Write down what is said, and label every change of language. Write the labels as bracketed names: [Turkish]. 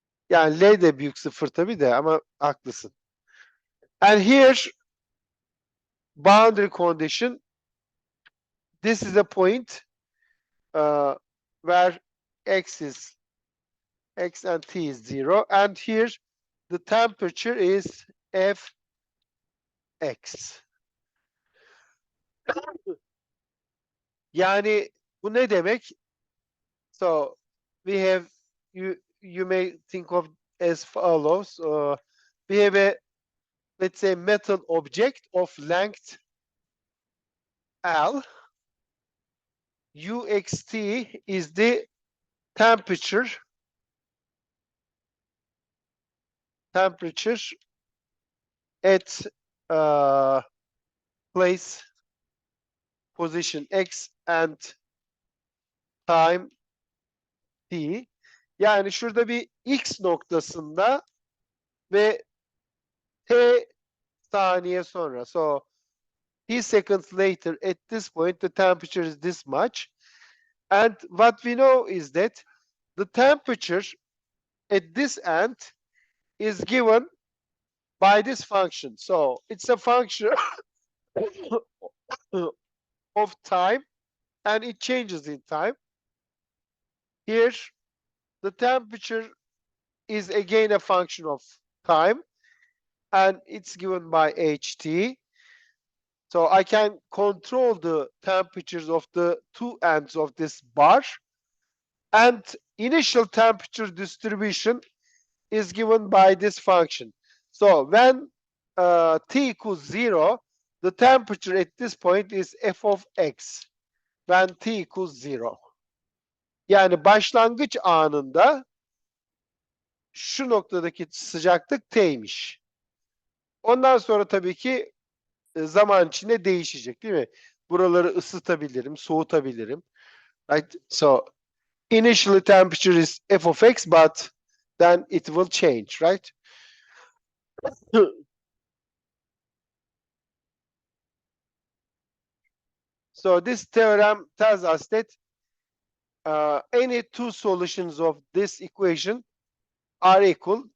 [Turkish] Yani L de büyük sıfır tabii de, ama haklısın. [English] And here, boundary condition, this is a point where x and t is 0, and here the temperature is Fx. [Turkish] Yani bu ne demek? [English] So we have, you may think of as follows. We have a, let's say, metal object of length L. UXT is the temperature at place, position X and time T. [Turkish] Yani şurada bir X noktasında ve T saniye sonra. [English] So T seconds later, at this point, the temperature is this much. And what we know is that the temperature at this end is given by this function. So it's a function of time, and it changes in time. Here, the temperature is again a function of time, and it's given by HT. So I can control the temperatures of the two ends of this bar, and initial temperature distribution is given by this function. So when T equals 0, the temperature at this point is f of x when T equals 0. [Turkish] Yani başlangıç anında şu noktadaki sıcaklık T'ymiş. Ondan sonra tabii ki zaman içinde değişecek, değil mi? Buraları ısıtabilirim, soğutabilirim. [English] Right? So initially temperature is f of x, but then it will change, right? So this theorem tells us that any two solutions of this equation are equal.